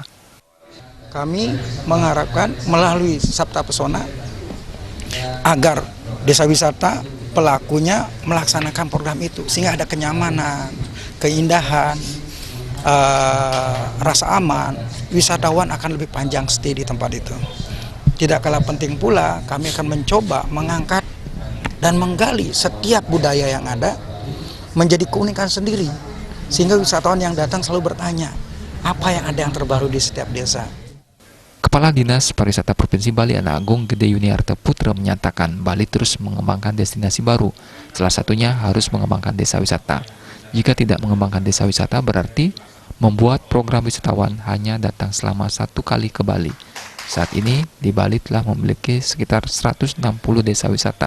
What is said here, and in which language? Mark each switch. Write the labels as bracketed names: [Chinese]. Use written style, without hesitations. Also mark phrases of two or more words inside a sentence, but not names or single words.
[Indonesian] Kami mengharapkan melalui Sabta Pesona agar desa wisata pelakunya melaksanakan program itu sehingga ada kenyamanan, keindahan, rasa aman, wisatawan akan lebih panjang stay di tempat itu. Tidak kalah penting pula kami akan mencoba mengangkat dan menggali setiap budaya yang ada menjadi keunikan sendiri sehingga wisatawan yang datang selalu bertanya apa yang ada yang terbaru di setiap desa. Kepala Dinas Pariwisata Provinsi Bali Ana Agung Gede Yuniarta Putra menyatakan Bali terus mengembangkan destinasi baru, salah satunya harus mengembangkan desa wisata. Jika tidak mengembangkan desa wisata berarti membuat program wisatawan hanya datang selama 1 kali ke Bali. Saat ini di Bali telah memiliki sekitar 160 desa wisata.